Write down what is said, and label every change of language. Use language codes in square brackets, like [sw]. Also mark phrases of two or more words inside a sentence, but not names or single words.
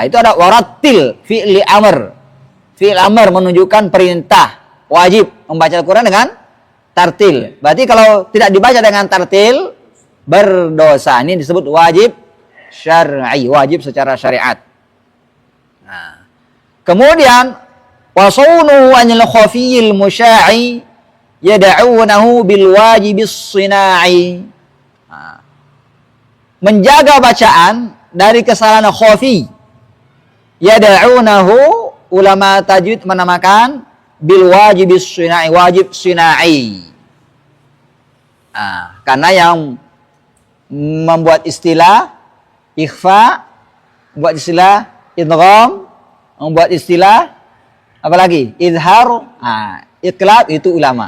[id] Itu ada warattil, [ar] فعل أمر. فعل أمر [id] menunjukkan perintah, wajib membaca Al-Quran dengan tartil. Berarti kalau tidak dibaca dengan tartil berdosa. Ini disebut wajib syar'i, wajib secara syariat. [ar] Kemudian وصونه عن الخفي المشاع يدعونه بالواجب الصناعي. [id] Menjaga bacaan dari kesalahan khafi, yad'unahu, ulama tajwid menamakan [ar] بالواجب الصناعي, [id] wajib sina'i. Karena yang membuat istilah ikhfa, membuat istilah idgham, membuat istilah apalagi izhar, iqlab, itu ulama.